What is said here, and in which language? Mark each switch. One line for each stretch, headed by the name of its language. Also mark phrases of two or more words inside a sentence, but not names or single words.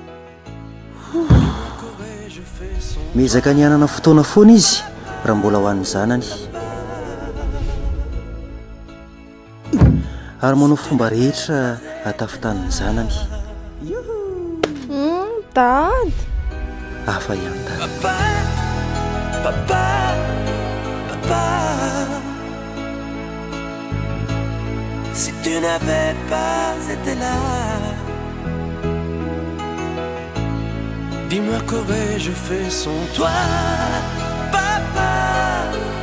Malagasy: Miezaka ny anana fotoana foana izy raha mbola ho an'ny zanany, ary manao fomba rehetra hatafitan'ny zanany.
English: Dad,
Malagasy: hafa ihany dada.
French: Papa, si tu n'avais pas été là, dis-moi qu'aurais-je fait sans toi, papa.